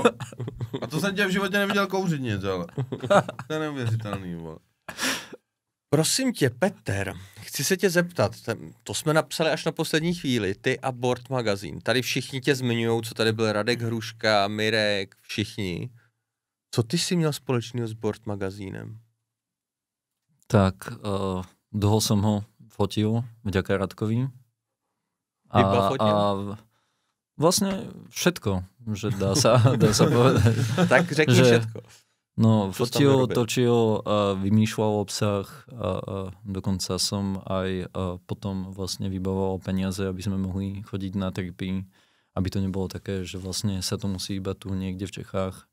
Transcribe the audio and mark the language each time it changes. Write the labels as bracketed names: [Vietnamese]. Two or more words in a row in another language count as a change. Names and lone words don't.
[Czech] A to jsem tě v životě neviděl kouřit nic, ale. To je neuvěřitelný, vole. Prosím tě, Peter, chci se tě zeptat, to jsme napsali až na poslední chvíli, ty a Board magazín. Tady všichni tě zmiňují, co tady byl Radek Hruška, Mirek, všichni. Co ty jsi měl společného s Board magazínem? [Slovak] Tak, dlho som ho fotil, vďaka Radkovi. A vlastne všetko, že dá sa povedať. [Czech] Tak řekni všetko. [Slovak] No, fotil, točil, vymýšľal obsah, dokonca som aj potom vlastne vybavoval peniaze, aby sme mohli chodiť na tripy, aby to nebolo také, že vlastne sa to musí iba tu niekde v Čechách.